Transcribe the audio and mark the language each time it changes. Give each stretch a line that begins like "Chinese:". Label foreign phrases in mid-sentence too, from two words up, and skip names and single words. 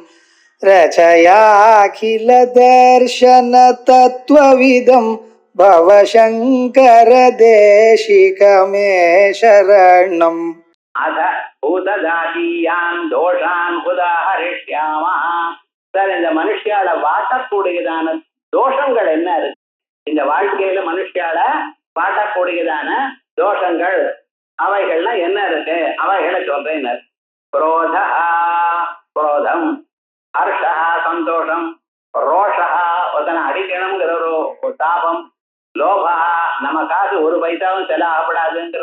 Sanskrit: रचयाखिल दर्शन तत्त्वविदं भवशङ्कर देशिकमे शरणम् अथ भूतजातीयान् दोषान् उदाहरिष्यामः.
Tamil: சார், இந்த மனுஷியால வாட்டக்கூடியதான தோஷங்கள் என்ன இருக்கு? இந்த வாழ்க்கையில மனுஷியால வாட்டக்கூடியதான தோஷங்கள் அவைகள்லாம் என்ன இருக்கு? அவைகளை சொல்றேன். குரோதா குரோதம், ஹர்ஷா சந்தோஷம், ரோஷா ஒருத்தனை அடிக்கணுங்கிற ஒரு தாபம், லோபா நமக்காக ஒரு பைசாவும் செலவாகப்படாதுங்கிற